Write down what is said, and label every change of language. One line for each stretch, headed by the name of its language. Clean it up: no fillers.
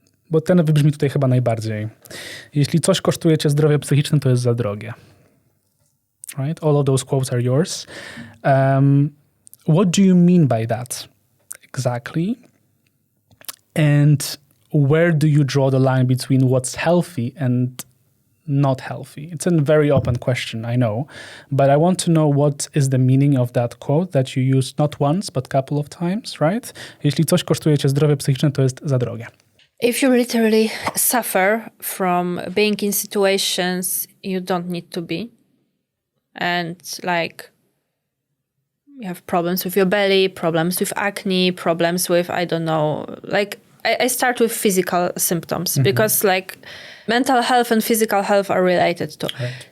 Polish: Bo ten wybrzmi tutaj chyba najbardziej. Jeśli coś kosztuje cię zdrowie psychiczne, to jest za drogie.
English: Right? All of those quotes are yours. What do you mean by that exactly? And where do you draw the line between what's healthy and not healthy? It's a very open question, I know. But I want to know what is the meaning of that quote that you used not once, but a couple of times, right?
Polish: Jeśli coś kosztuje cię zdrowie psychiczne, to jest za drogie.
English: If you literally suffer from being in situations you don't need to be, and like you have problems with your belly, problems with acne, problems with, I don't know, like I start with physical symptoms because like mental health and physical health are related too. Right.